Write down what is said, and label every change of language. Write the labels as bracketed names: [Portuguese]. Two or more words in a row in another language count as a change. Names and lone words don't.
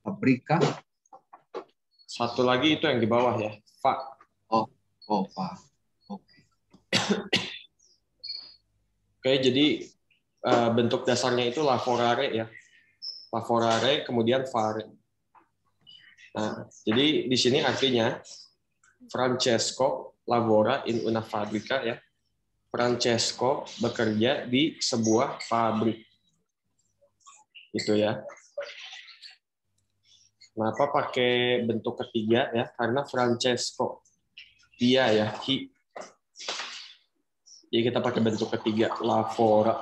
[Indonesian] Satu lagi itu yang di bawah ya. Oh. Oh, fa. Oke. Oke, jadi bentuk dasarnya itu lavorare ya. Lavorare kemudian fare. Nah, jadi di sini artinya [Italian] Francesco lavora in una fabbrica [Indonesian] ya. Francesco bekerja di sebuah pabrik. Gitu ya. Kenapa pakai bentuk ketiga ya? Karena Francesco dia ya, he. Jadi kita pakai bentuk ketiga, lavora.